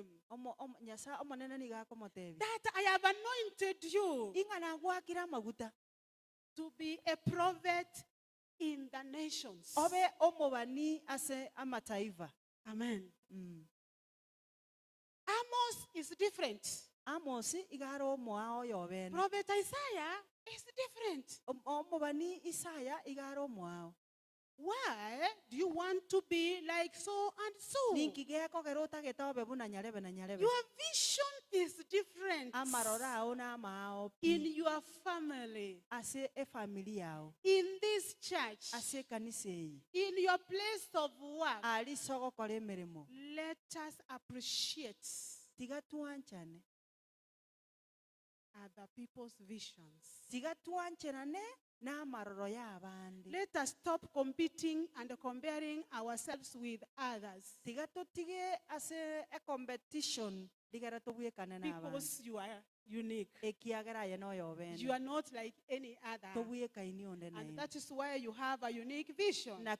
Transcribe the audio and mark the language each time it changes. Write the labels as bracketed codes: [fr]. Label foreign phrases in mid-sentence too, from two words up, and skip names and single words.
[guz] nyasaye omonene niga akomotebia [en] that I have anointed you [guz] ing'a nagwakire amaguta [en] to be a prophet in the nations. [guz] obe omubani ase amataifa. [en] Amen. Mm. Amos is different. [guz] Amosi igara omwao yobene [en] Prophet Isaiah is different. [guz] omubani Isaya igara omwao [en] Why do you want to be like so and so? [guz] ninkigeko gero otagete obe buna nyarebe na nyarebe [en] Your vision is different [guz] amarora ao n'amao [en] in your family, [guz] ase efamili yao [en] in this church, [guz] ase ekanisa eyi [en] in your place of work. [guz] ali sogokora emirimo [en] Let us appreciate [guz] tiga twanchane [en] other people's visions. [guz] tiga twancherane [en] Let us stop competing and comparing ourselves with others. Because you are unique. You are not like any other. And that is why you have a unique vision.